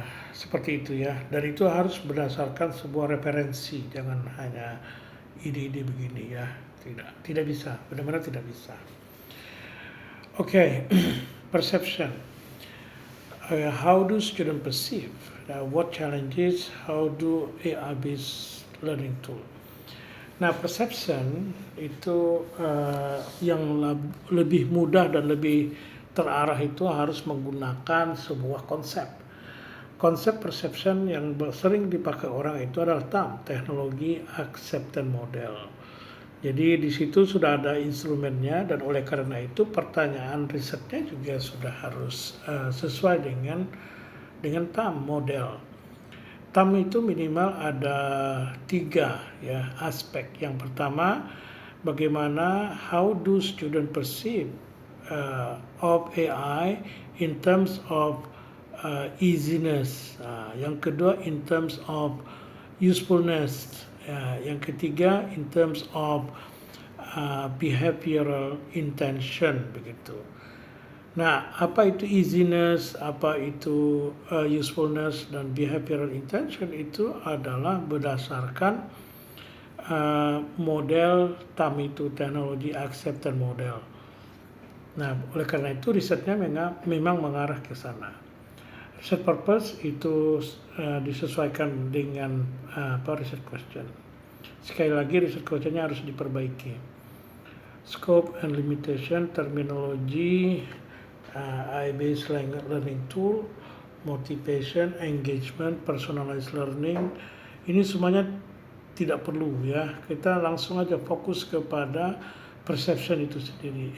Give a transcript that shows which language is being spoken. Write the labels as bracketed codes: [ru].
[id] Seperti itu ya. Dan itu harus berdasarkan sebuah referensi, jangan hanya ide-ide begini ya. Tidak bisa, benar-benar tidak bisa. Oke, perception. [en] How do students perceive? What challenges? How do AI-based learning tool? [id] Nah, perception itu yang lebih mudah dan lebih terarah itu harus menggunakan sebuah konsep. Konsep perception yang sering dipakai orang itu adalah TAM, Teknologi Acceptance Model. Jadi di situ sudah ada instrumennya, dan oleh karena itu pertanyaan risetnya juga sudah harus sesuai dengan TAM model. TAM itu minimal ada 3 ya aspek. Yang pertama, bagaimana [en] how do student perceive of AI [id] in terms of easiness. Yang kedua [en] in terms of usefulness. [id] Yang ketiga [en] in terms of behavioral intention [id] begitu. Nah, apa itu easiness, apa itu usefulness dan behavioral intention itu adalah berdasarkan model TAM itu, Technology Acceptance Model. Nah, oleh karena itu risetnya memang mengarah ke sana. Research purpose itu disesuaikan dengan research question. Sekali lagi research questionnya harus diperbaiki. [en] Scope and limitation, terminologi, AI-based learning tool, motivation, engagement, personalized learning. [id] Ini semuanya tidak perlu ya. Kita langsung aja fokus kepada perception itu sendiri.